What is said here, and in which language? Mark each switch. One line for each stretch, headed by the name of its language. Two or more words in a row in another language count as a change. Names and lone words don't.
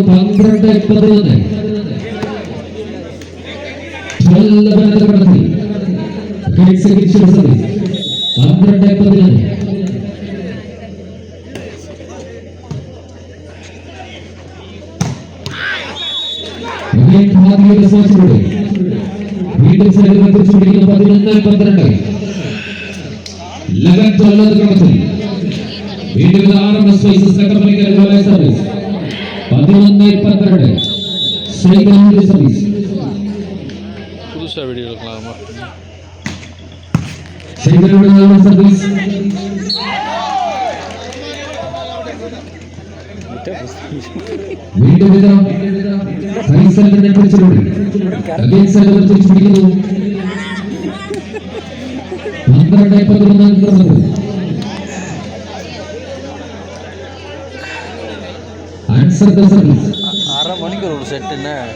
Malayalam: 12-11 12-11 വീണ്ടും തിരിച്ചുപിടിക്കുന്നു. 11-12 ക്രമത്തിൽ വീണ്ടും RMS സ്പൈസസ് കട്ടപ്പനയ്ക്ക് സർവീസ് 11-12 സർവീസ്.
Tamil: புதுசாக வீடியோ எடுக்கலாமா?
Malayalam: സർവീസ് വീണ്ടും ഫൈസലിനെ പിടിച്ചുകൊണ്ട് തിരിച്ചു പിടിക്കുന്നു.
English: Answer the service.
Tamil: 6:30 மணிக்கு ஒரு செட் என்ன